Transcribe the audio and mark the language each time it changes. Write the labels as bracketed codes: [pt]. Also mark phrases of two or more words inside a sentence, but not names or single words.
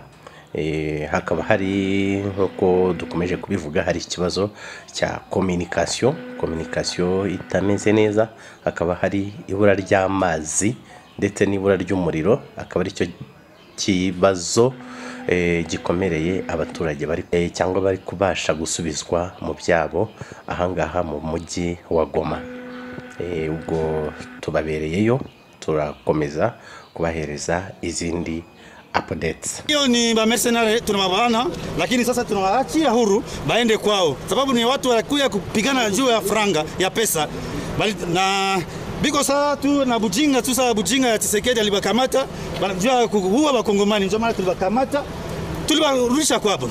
[rw] Hakaba hari, nkuko dukomeje kubivuga, hari ikibazo cya communication itameze neza, hakaba hari ibura ry'amazi ndetse n'ibura ry'umuriro, akaba ari cyo kibazo gikomereye abaturage bari cyangwa bari kubasha gusubizwa mu byabo ahangaha mu mujyi wa Goma. Ubwo tubabereyeyo, turakomeza kubahereza izindi updates. [sw] Hiyo ni ba mercenary tunawabana, lakini sasa tunawaachia huru baende kwao, sababu ni watu wanakuja kupigana juu ya franga ya pesa. Na biko saa tu na bujinga tu, saa bujinga ya Tshisekedi alibakamata, banajua huwa bakongomani, ndio maana tulibakamata, tulibarudisha kwao.